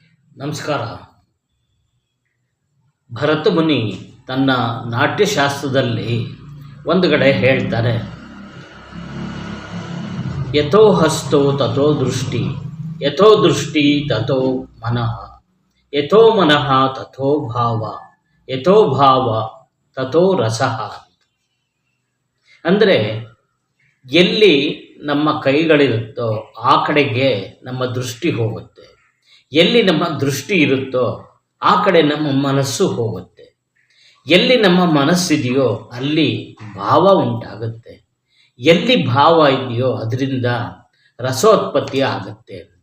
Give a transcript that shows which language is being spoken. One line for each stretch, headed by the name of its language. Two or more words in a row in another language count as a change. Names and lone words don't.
Kannada: ನಮಸ್ಕಾರ. ಭರತ ಮುನಿ ತನ್ನ ನಾಟ್ಯಶಾಸ್ತ್ರದಲ್ಲಿ ಒಂದು ಕಡೆ ಹೇಳ್ತಾರೆ,
Sanskrit: ಯಥೋ ಹಸ್ತೋ ತಥೋ ದೃಷ್ಟಿ, ಯಥೋ ದೃಷ್ಟಿ ತಥೋ ಮನಃ, ಯಥೋ ಮನಃ ತಥೋ ಭಾವ, ಯಥೋ ಭಾವ ತಥೋ ರಸಃ.
Kannada: ಅಂದರೆ ಎಲ್ಲಿ ನಮ್ಮ ಕೈಗಳಿರುತ್ತೋ ಆ ಕಡೆಗೆ ನಮ್ಮ ದೃಷ್ಟಿ ಹೋಗುತ್ತೆ, ಎಲ್ಲಿ ನಮ್ಮ ದೃಷ್ಟಿ ಇರುತ್ತೋ ಆ ಕಡೆ ನಮ್ಮ ಮನಸ್ಸು ಹೋಗುತ್ತೆ, ಎಲ್ಲಿ ನಮ್ಮ ಮನಸ್ಸಿದೆಯೋ ಅಲ್ಲಿ ಭಾವ ಉಂಟಾಗುತ್ತೆ, ಎಲ್ಲಿ ಭಾವ ಇದೆಯೋ ಅದರಿಂದ ರಸೋತ್ಪತ್ತಿ ಆಗುತ್ತೆ ಅಂತ.